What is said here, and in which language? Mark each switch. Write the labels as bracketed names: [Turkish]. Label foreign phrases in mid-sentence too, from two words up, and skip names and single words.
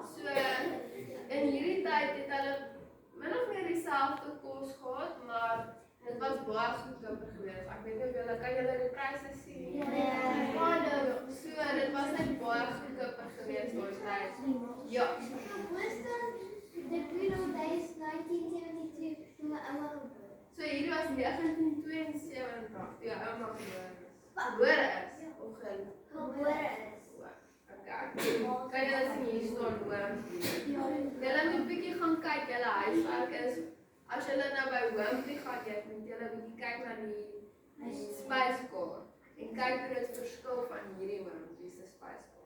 [Afrikaans] So in hierdie tyd het hulle min of meer dieselfde kos gehad, maar dit was baie goedkoper geweest. Ek weet nie of julle kan die pryse sien. Ja. So dit was net baie goedkoper geweest daai tyd. Ja. [English] The good old days, 1972, [Dutch] toen we allemaal geboren. [Afrikaans] So hierdie was 1972, toe ouma gebore is. Of [Dutch] Geboren is. [Afrikaans] Okay. Kan julle sien hier staan Wimpie. Julle moet 'n bietjie gaan kyk, julle huiswerk is as julle nou by Wimpie gaan eet, moet julle 'n bietjie kyk na die spyskaart en kyk hoe dit verskil van hierdie Wimpie se spyskaart.